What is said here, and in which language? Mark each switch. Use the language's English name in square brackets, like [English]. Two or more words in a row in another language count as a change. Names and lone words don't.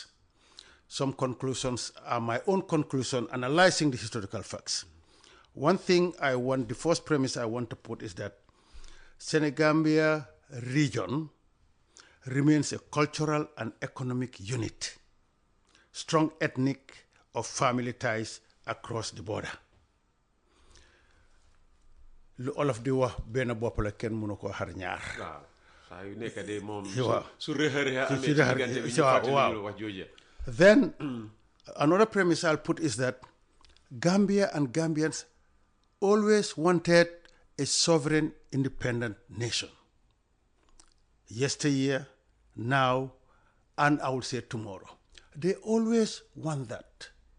[English] Some conclusions are my own conclusion, analyzing the historical facts. One thing the first premise I want to put is that Senegambia region remains a cultural and economic unit, strong ethnic or family ties across the border. [Wolof] Lu olof di wax benn bopp la kenn mënu ko xar ñaar. Waaw saa yu nekk de moom. Waaw su rëxëree amee ci diggante bi ñu fàttali wax jooje. [English] Then another premise I'll put is that Gambia and Gambians always wanted a sovereign, independent nation. Yesteryear, now, and I would say tomorrow. They always want that.